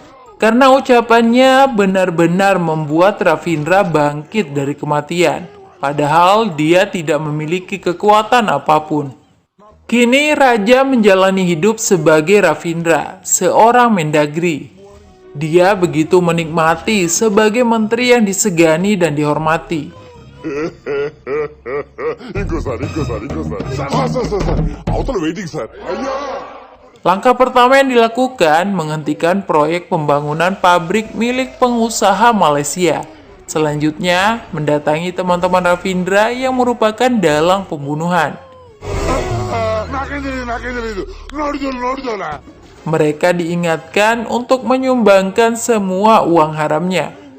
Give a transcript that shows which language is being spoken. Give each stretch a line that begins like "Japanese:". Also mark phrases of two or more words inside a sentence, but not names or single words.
Indonesian: Karena ucapannya benar-benar membuat Ravindra bangkit dari kematian. padahal dia tidak memiliki kekuatan apapun. Kini Raja menjalani hidup sebagai Ravindra, seorang Mendagri. Dia begitu menikmati sebagai menteri yang disegani dan dihormati.
Telugu: Inko sir. Sir. Avutala
English: waiting sir.
Indonesian: Langkah pertama yang dilakukan menghentikan proyek pembangunan pabrik milik pengusaha Malaysia. Selanjutnya, mendatangi teman-teman Ravindra yang merupakan dalang pembunuhan. Mereka diingatkan untuk menyumbangkan semua uang haramnya.